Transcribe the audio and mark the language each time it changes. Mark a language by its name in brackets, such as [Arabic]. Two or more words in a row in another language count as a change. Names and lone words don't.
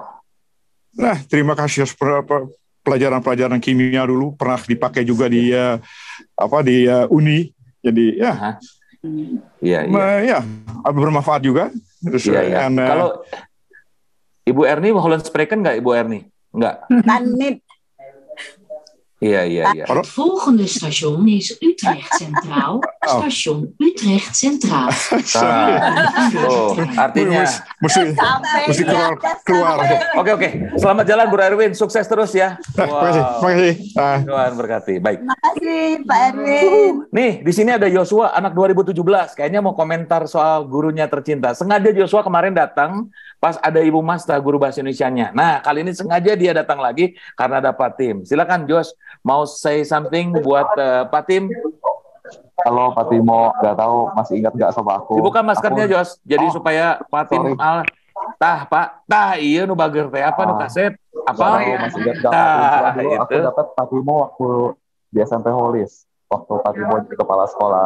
[Indonesian] Nah, terima kasih atas pelajaran-pelajaran kimia dulu pernah dipakai juga di Uni. Jadi ya. Ya, bermanfaat juga. Terus, kalau Ibu Erni Holland spreken nggak Ibu Erni? Nggak. Tanit. Iya. [Dutch] Het volgende station is Utrecht Centraal. Station Utrecht Centraal. [Indonesian] Artinya mesti keluar. Oke. Selamat jalan Bu Erwin, sukses terus ya. Terima kasih. Tuhan berkati. Baik. Terima kasih Pak Erwin. Nih, di sini ada Joshua anak 2017. Kayaknya mau komentar soal gurunya tercinta. Sengaja Joshua kemarin datang pas ada Ibu Masta guru bahasa Indonesianya. Nah, kali ini sengaja dia datang lagi karena ada Pak Tim. Silakan Josh, mau [English] say something [Indonesian] buat Pak Tim? Halo Pak Timo, nggak tahu masih ingat nggak sama aku? Dibuka maskernya Josh, jadi supaya Pak Tim [Sundanese] iya nu bager teh apa nu kaset apa? [Indonesian] Masih ingat nggak? Aku dapat Pak Timo waktu di SMP Holis, waktu Pak Timo jadi kepala sekolah.